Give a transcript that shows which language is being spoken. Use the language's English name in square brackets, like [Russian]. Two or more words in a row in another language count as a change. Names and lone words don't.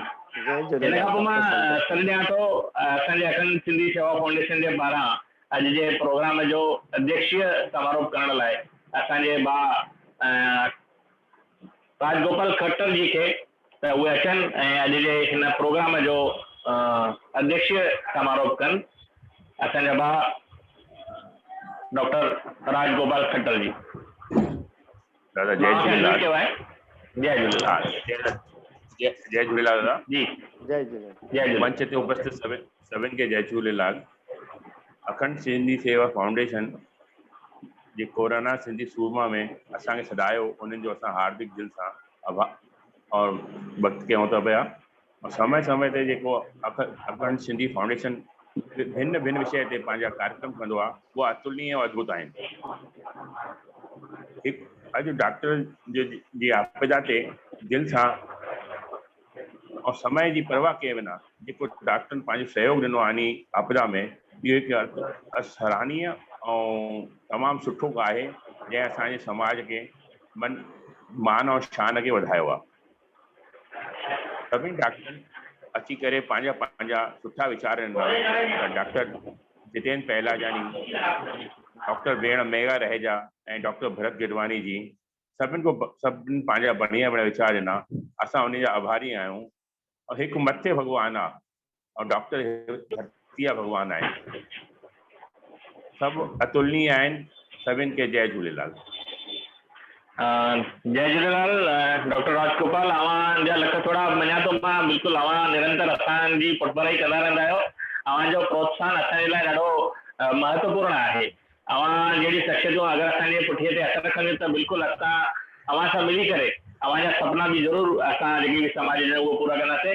[Sindhi] हिन खां पोइ मां सॾु ॾियां थो असांजे अखंड सिंधी सेवा फाउंडेशन जे पारां अॼु जे प्रोग्राम जो अध्यक्षीय समारोह करण लाइ असांजे भाउ राजगोपाल खट्टर जी खे त उहे अचनि ऐं अॼु जे हिन प्रोग्राम जो अध्यक्षीय समारोह कनि। असांजा भाउ डॉक्टर राजगोपाल खट्टर जी। दादा जय झूलेलाल। जय झूलेलाल। जय झूलेलाल दादा जी। जय झूलेलाल। जय झूलेलाल। मंच ते उपस्थित सभिनि खे जय झूलेलाल। अखंड सिंधी सेवा फाउंडेशन जे कोरोना सिंधी सूरमा में असांखे सॾायो, उन्हनि जो असां हार्दिक दिलि सां आभार और वक़्तु कयूं था पिया। और समय समय ते जेको अखंड सिंधी फाउंडेशन भिन्न भिन्न विषय ते पंहिंजा कार्यक्रम कंदो आहे, उहा अतुलनीय और अद्भुत आहिनि। अॼु डॉक्टर जी आपदा ते दिलि सां और समय जी परवाह कए बिना जेको डॉक्टरनि पंहिंजो सहयोग ॾिनो आहे इन आपदा में, इहो हिकु सराहनीय ऐं तमामु सुठो आहे जंहिं असांजे समाज खे मान और शान खे वधायो आहे। सभिनी डॉक्टरनि अची करे पंहिंजा पंहिंजा सुठा वीचार ॾिना। डॉक्टर जितेंद्र पहलाजानी, डॉक्टर भेण मेघा रहेजा ऐं डॉक्टर भरत गिडवानी जी सभिनि पंहिंजा बढ़िया वीचार ॾिना। असां उन जा आभारी आहियूं। और हिकु मथे भॻवान आहे और डॉक्टर धरतीअ भॻवान आहे। सभु अतुलनीय आहिनि। सभिनि खे जय झूलेलाल। जय झूलेलाल डॉक्टर राजगोपाल, अवां लख थोड़ा मञा तो मां बिल्कुल अवां निरंतर असांजी पुठभराई कंदा रहंदा आहियो। अवां जो प्रोत्साहन असांजे लाइ ॾाढो महत्वपूर्ण आहे। अवां जहिड़ी शख्सियतूं अगरि असांजे पुठीअ ते हथ रखंदियूं त बिल्कुलु असां अवां सां मिली करे अवां जा सपना बि ज़रूरु असां जेकी बि समाज जा उहो पूरा कंदासीं।